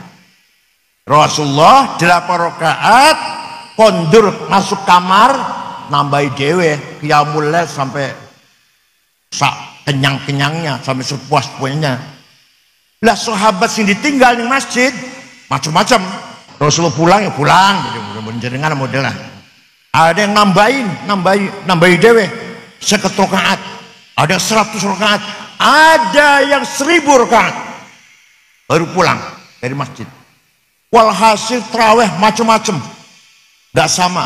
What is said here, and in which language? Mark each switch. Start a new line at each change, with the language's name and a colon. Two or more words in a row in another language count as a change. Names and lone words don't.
Javanese: Rasulullah 8 rakaat kondur masuk kamar nambahi dewe
Arabic: قيام الليل
Javanese: sampai sak kenyang-kenyangnya,
Indonesian: sampai sepuas-puasnya.
Javanese: Lah sahabat sing ditinggal di masjid macam-macam.
Indonesian: Rasulullah pulang ya pulang,
Javanese: jenengan modelah.
Indonesian: Ada yang
Javanese: nambahi dewe
Indonesian: 50 rakaat, ada 100 rakaat, ada yang 1000 rakaat baru pulang dari masjid. Walhasil tarawih macam-macam, nggak sama.